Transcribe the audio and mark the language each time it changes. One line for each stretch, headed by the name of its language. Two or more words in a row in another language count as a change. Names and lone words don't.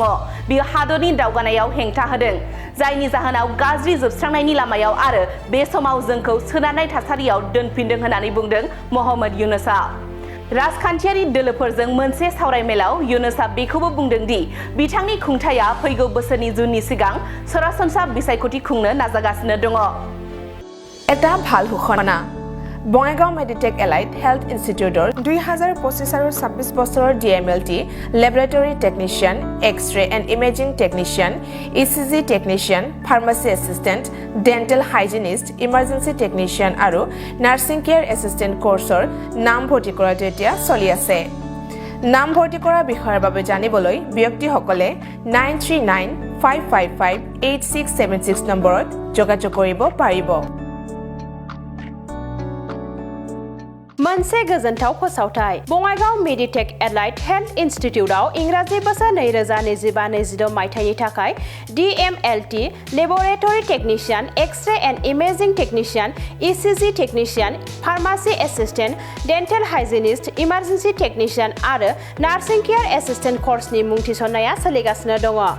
Bodo: बेयो हादरनि दावगानायाव हेंथा होदों, जायनि जाहोनाव गाज्रि जोबस्रांनायनि लामायाव आरो बे समाव जोंखौ सोनारनाय थासारियाव दोनफिनदों होननानै बुंदों मोहम्मद यूनुसआ। राजखान्थियारि दोलोफोरजों मोनसे सावरायमेलाव यूनुसआ बेखौबो बुंदों दि बिथांनि खुंथाया फैगौ बोसोरनि जुननि सिगां सरासनस्रा बिसायख'थि खुंनो नाजागासिनो दङ।
Assamese: এটা ভাল ঘোষণা বঙাইগাঁও মেডিটেক এলাইট হেল্থ ইনষ্টিটিউটৰ 2025 আৰু 26 বছৰৰ
English: DMLT laboratory technician, X-ray and imaging technician, ECG technician, pharmacy assistant, dental hygienist, emergency technician
Assamese: আৰু
English: nursing care assistant
Assamese: কোৰ্চৰ নাম ভৰ্তি কৰাটো এতিয়া চলি আছে। নাম ভৰ্তি কৰাৰ বিষয়ৰ বাবে জানিবলৈ ব্যক্তিসকলে 9395558676 নম্বৰত যোগাযোগ কৰিব পাৰিব।
Bodo: मोनसे गोजोनथाव फोसावथाय बङाइगाव मेडिटेक एलाइट हेल्थ इनस्टिट्यूटआव इंराजि बोसोर 2025-26 मायथाइनि थाखाय
English: DMLT laboratory technician, X-ray and imaging technician, ECG technician, pharmacy assistant, dental hygienist, emergency technician
Bodo: आरो
English: nursing care assistant
Bodo: कोर्सनि मुं थिसननाया सोलिगासिनो दङ।